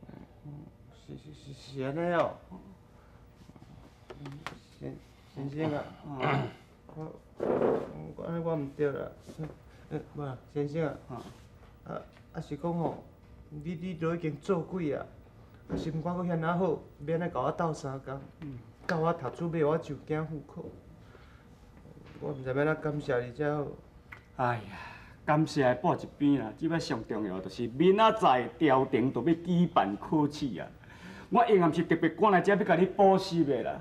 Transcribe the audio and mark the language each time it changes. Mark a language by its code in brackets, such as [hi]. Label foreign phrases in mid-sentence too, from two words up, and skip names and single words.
[nan] 是安尼哦。先生啊，我安尼我毋对啦。无啦，先生啊，是讲吼，你都已经做鬼啊，是毋管阁遐尔好，免来甲我斗3 工，教我读书，买我上京户口。我毋知要怎感谢你才好。哎呀，感谢的报一边啦，即摆上重要就是明仔载朝廷就要举办考试啊。我应暗是特别赶来这要甲你补习的啦。